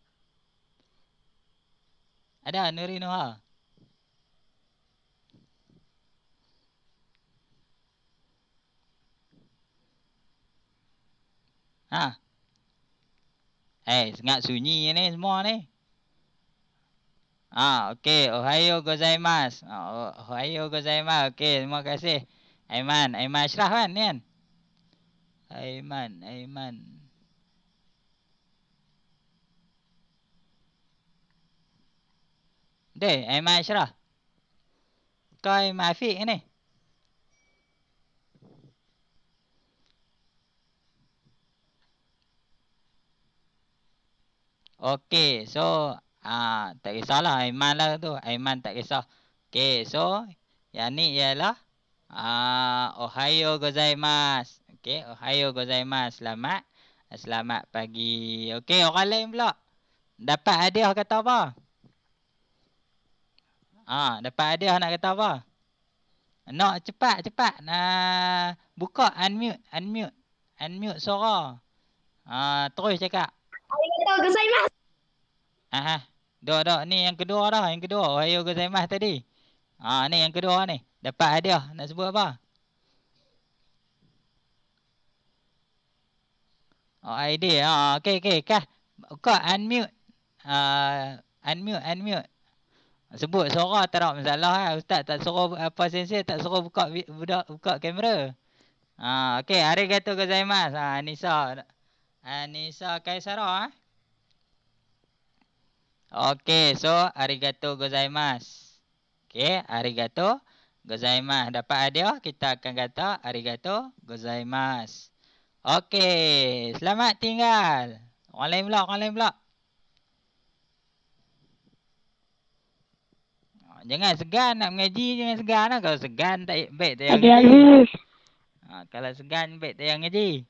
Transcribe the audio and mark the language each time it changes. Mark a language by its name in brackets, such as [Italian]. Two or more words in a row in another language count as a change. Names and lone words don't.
[Malay] Ada Nuri Nuha. Sangat sunyi ni semua ni. Okey, [Japanese] おはようございます. おはようございます. [Malay] Okey, terima kasih. Aiman Ashraf kan ni kan? Aiman. Deh, Aiman Ashraf. Kau Aiman Afiq ni? Okey, so tak kisahlah Aiman lah tu. Aiman tak kisah. Okey, so yang ni ialah [Japanese] おはようございます. オーケー、おはようございます. [Malay] Selamat pagi. Okey, orang lain pula. Dapat hadiah kata apa? Dapat hadiah nak kata apa? Nak cepat. Buka unmute suara. Terus cakap. [Japanese] ありがとうございます. [Malay] Dok. Ni yang kedua dah. Yang kedua. [Japanese] おはようございます [Malay] tadi. Ni yang kedua ni. Dapat hadiah. Nak sebut apa? ID. Okey. Kah. Buka unmute. Unmute. Sebut suara tak ada masalah lah. Ustaz tak suruh apa sensei tak suruh buka buka kamera. Okey, [Japanese] ありがとうございます. [Malay] Anissa Kaisara. [Japanese] オーケー、ソー、ありがとうございます. オーケー、ありがとうございます. [Malay] Dapat hadiah kita akan kata [Japanese] ありがとうございます. [Malay] Okey, selamat tinggal. Orang lain pula. Jangan segan nak mengaji, jangan segan lah. Kalau segan tak baik tak payah mengaji. Kalau segan baik tak payah mengaji.